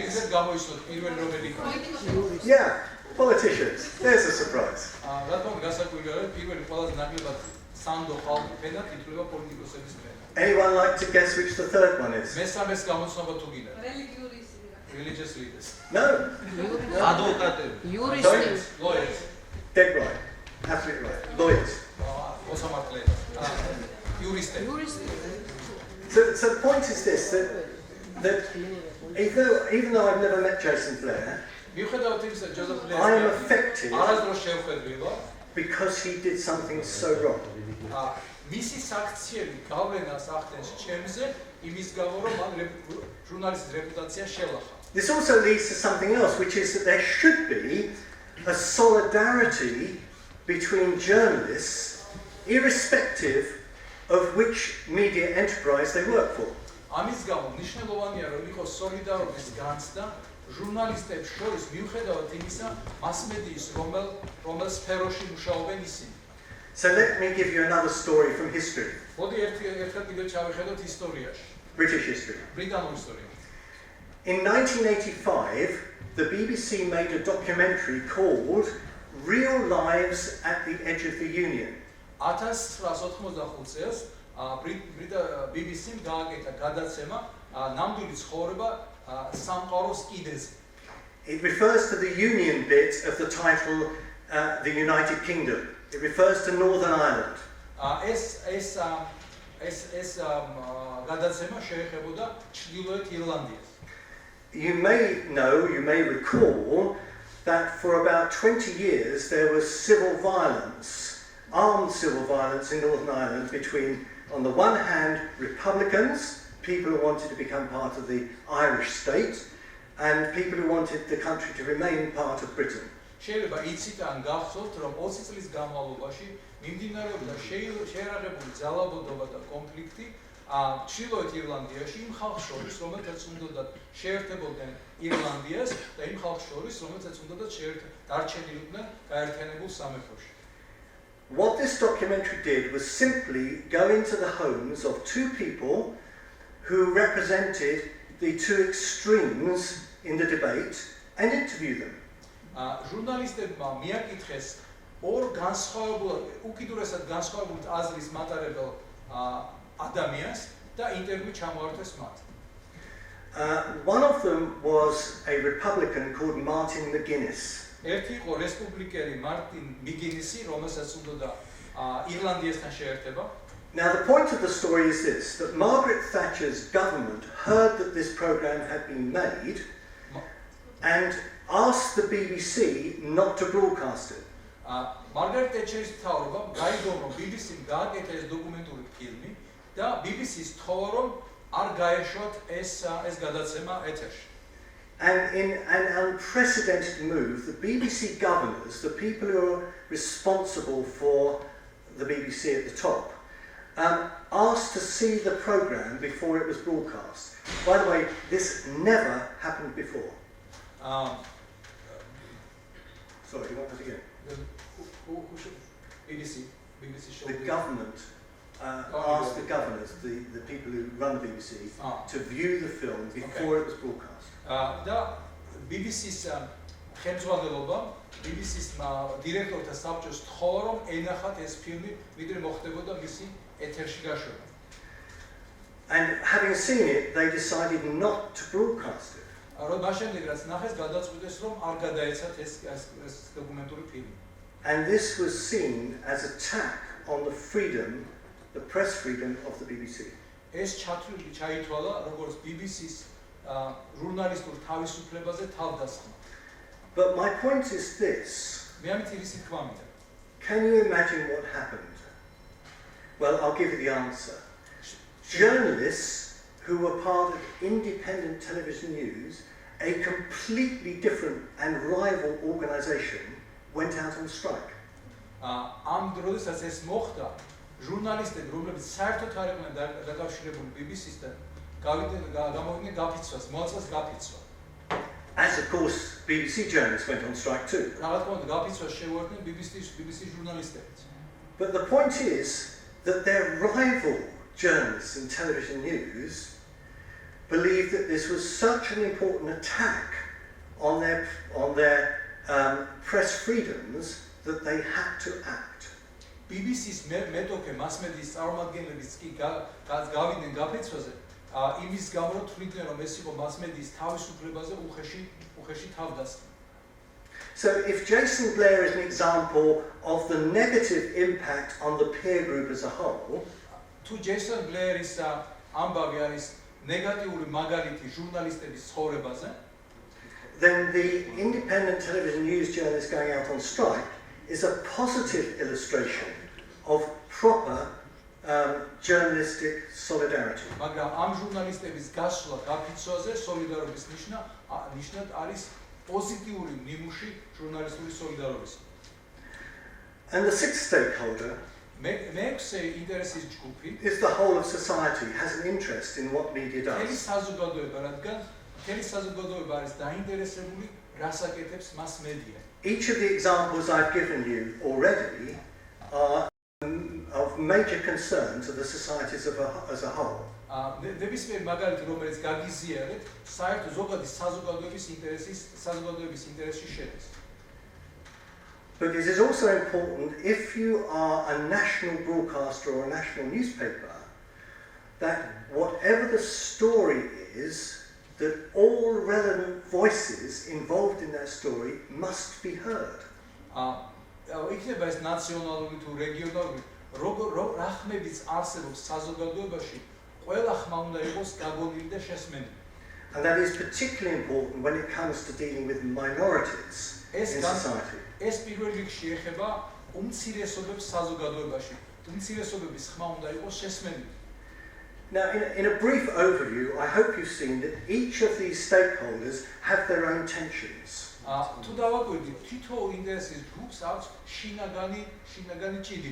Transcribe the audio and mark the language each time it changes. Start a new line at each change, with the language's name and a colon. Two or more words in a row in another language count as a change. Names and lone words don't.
Georgian: შეგიძლიათ გამოიცნოთ პირველი რომელი იყო?
English: Yeah, politicians. There's a surprise.
Georgian: რატომ გასაკვირია, რომ პირველი ყველაზე ნაკლებად სანდო ხალხი ფენა ითვლება პოლიტიკოსების ფენა.
English: Anyone like to guess which the third one is?
Georgian: მესამეს გამოცნობა თუ გინდა?
English: Religious leaders. No.
Georgian: ადვოკატები.
English: Lawyers. Lawyers. Dead right. Absolutely right. Lawyers.
Georgian: მოსამართლეები. იურისტები.
English: So the point is this, that even though I've never met Jason Blair,
Georgian: მიუხედავად იმისა, ჯოზეფ ბლერის
English: I am affected
Georgian: არასდროს შევხვედრილა,
English: because he did something so wrong.
Georgian: მისი საქციელი გავლენას ახდენს ჩემზე, იმის გამო, რომ მან ჟურნალისტის რეპუტაცია შელახა.
English: This also leads to something else, which is that there should be a solidarity between journalists, irrespective of which media enterprise they work for.
Georgian: ამის გამო მნიშვნელოვანია, რომ იყოს სოლიდარობის განცდა ჟურნალისტებს შორის, მიუხედავად იმისა, მასმედიის რომელ სფეროში მუშაობენ ისინი.
English: So let me give you another story from history.
Georgian: მოდი ერთხელ კიდევ ჩავხედოთ ისტორიაში.
English: British history.
Georgian: ბრიტანულ ისტორიაში.
English: In 1985, the BBC made a documentary called Real Lives at the Edge of the Union.
Georgian: 1985 წელს BBC-მ გააკეთა გადაცემა ნამდვილი ცხოვრება სამყაროს კიდეზე.
English: It refers to the Union bit of the title the United Kingdom. It refers to Northern Ireland.
Georgian: ეს გადაცემა შეეხებოდა ჩრდილოეთ ირლანდიას.
English: You may recall that for about 20 years there was armed civil violence in Northern Ireland between, on the one hand, Republicans, people who wanted to become part of the Irish state, and people who wanted the country to remain part of Britain.
Georgian: შეიძლება იცით ან გახსოვთ, რომ 20 წლის განმავლობაში მიმდინარეობდა შეერაღებული ძალადობა და კონფლიქტი ჩრდილოეთ ირლანდიაში იმ ხალხს შორის, რომელთაც უნდათ შეერთებოდნენ ირლანდიას და იმ ხალხს შორის, რომელთაც უნდათ დარჩენილიყვნენ გაერთიანებულ სამეფოში.
English: What this documentary did was simply go into the homes of two people who represented the two extremes in the debate and interview them.
Georgian: ჟურნალისტებმა მიაკითხეს ორ უკიდურესად განსხვავებულ აზრის მატარებელ ადამიანს და ინტერვიუ ჩამოართვეს მათ.
English: One of them was a Republican called Martin McGuinness.
Georgian: ერთი იყო რესპუბლიკელი მარტინ მიგინისი, რომელსაც უნდა ირლანდიასთან შეერთება.
English: Now the point of the story is this, that Margaret Thatcher's government heard that this program had been made and asked the BBC not to broadcast it.
Georgian: მარგარეტ თეჩერის მთავრობამ გაიგო, რომ BBC-მ გააკეთა ეს დოკუმენტური ფილმი და BBC-ს თხოვა რომ არ გაეშვათ ეს გადაცემა ეთერში.
English: And in an unprecedented move, the BBC governors, the people who are responsible for the BBC at the top, asked to see the programme before it was broadcast. By the way, this never happened before. Sorry, do you want that again? Who should? BBC show. The government asked the governors, the people who run the BBC, to view the film before it was broadcast.
Georgian: და BBC-ს ხელმძღვანელობა, BBC-ს დირექტორთა საბჭოს თხოვა რომ ენახათ ეს ფილმი, ვიდრე მოხდებოდა მისი ეთერში გაშვება.
English: And having seen it, they decided not to broadcast it.
Georgian: რომ მაშინდელ რაც ნახეს, გადაწყვიტეს რომ არ გადაეცათ ეს დოკუმენტური ფილმი.
English: And this was seen as an attack on the freedom, the press freedom of the BBC.
Georgian: ეს ჩათვლილი ჩაითვალა როგორც BBC-ს ჟურნალისტურ თავისუფლებაზე თავდასხმა.
English: But my point is this.
Georgian: მე ამით ისი თქვა მინდა.
English: Can you imagine what happened? Well, I'll give you the answer. Journalists who were part of independent television news, a completely different and rival organisation, went out on strike.
Georgian: ამ დროსაც ეს მოხდა, ჟურნალისტები, რომლებიც საერთოდ არ იყვნენ დაკავშირებული BBC-სთან, გამოვიდნენ გაფიცვას, მოაწყეს გაფიცვა.
English: As of course, BBC journalists went on strike too.
Georgian: რა თქმა უნდა, გაფიცვას შეუერთდნენ BBC ჟურნალისტებიც.
English: But the point is that their rival journalists in television news believed that this was such an important attack on their press freedoms that they had to act.
Georgian: BBC-ს მეტოქე მასმედიის წარმომადგენლებიც კი გავიდნენ გაფიცვაზე, იმის გამო რომ თვლიდნენ რომ ეს იყო მასმედიის თავისუფლებაზე უხეში თავდასხმა.
English: So if Jason Blair is an example of the negative impact on the peer group as a whole,
Georgian: თუ Jason Blair-ის ამბავი არის ნეგატიური მაგალითი ჟურნალისტების ცხოვრებაზე,
English: then the independent television news journalists going out on strike is a positive illustration of proper journalistic solidarity.
Georgian: მაგრამ ამ ჟურნალისტების გასვლა გაფიცვაზე სოლიდარობის ნიშნად არის პოზიტიური ნიმუში ჟურნალისტური სოლიდარობის.
English: And the sixth stakeholder
Georgian: მეექვსე ინტერესის ჯგუფი
English: is the whole of society has an interest in what media
Georgian: მთელი
English: does.
Georgian: საზოგადოება, რადგან მთელი საზოგადოება არის დაინტერესებული რას აკეთებს მასმედია.
English: Each of the examples I've given you already are of major concern to the societies as a whole.
Georgian: ნებისმიერ მაგალითი, რომელიც გაგიზიარეთ, საერთო ზოგადი საზოგადოების ინტერესში შედის.
English: But it is also important, if you are a national broadcaster or a national newspaper, that whatever the story is, that all relevant voices involved in that story must be heard.
Georgian: იქნება ეს ნაციონალური თუ რეგიონალური, რა ხმებიც არსებობს საზოგადოებაში, ყველა ხმა უნდა იყოს გაგონილი და შესმენილი.
English: And that is particularly important when it comes to dealing with minorities in society.
Georgian: ეს პირველ რიგში ეხება უმცირესობებს საზოგადოებაში. უმცირესობების ხმა უნდა იყოს შესმენილი.
English: Now, in a brief overview, I hope you've seen that each of these stakeholders have their own tensions.
Georgian: თუ დავაკვირდით, თითოეულ ინტერესის ჯგუფს აქვს შინაგანი ჭიდი.